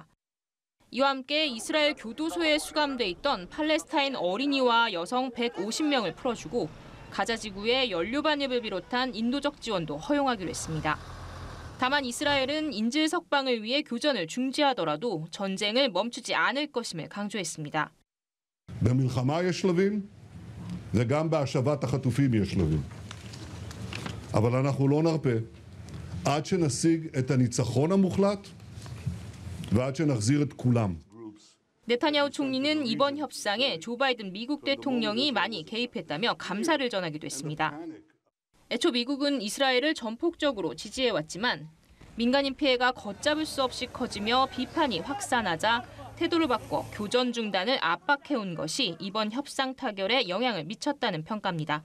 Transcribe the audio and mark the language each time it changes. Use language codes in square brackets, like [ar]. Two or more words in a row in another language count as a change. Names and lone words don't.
[ko] 이와 함께 이스라엘 교도소에 수감돼 있던 팔레스타인 어린이와 여성 150명을 풀어주고 가자 지구에 연료 반입을 비롯한 인도적 지원도 허용하기로 했습니다. 다만 이스라엘은 인질 석방을 위해 교전을 중지하더라도 전쟁을 멈추지 않을 것임을 강조했습니다. [he] במלחמה יש שלבים וגם בהשבת החטופים יש שלבים. אבל אנחנו לא נרפה עד שנשיג את הניצחון המוחלט ועד שנחזיר את כולם. [ko] 네타냐후 총리는 이번 협상에 조 바이든 미국 대통령이 많이 개입했다며 감사를 전하기도 했습니다. 애초 미국은 이스라엘을 전폭적으로 지지해왔지만 민간인 피해가 걷잡을 수 없이 커지며 비판이 확산하자 태도를 바꿔 교전 중단을 압박해온 것이 이번 협상 타결에 영향을 미쳤다는 평가입니다.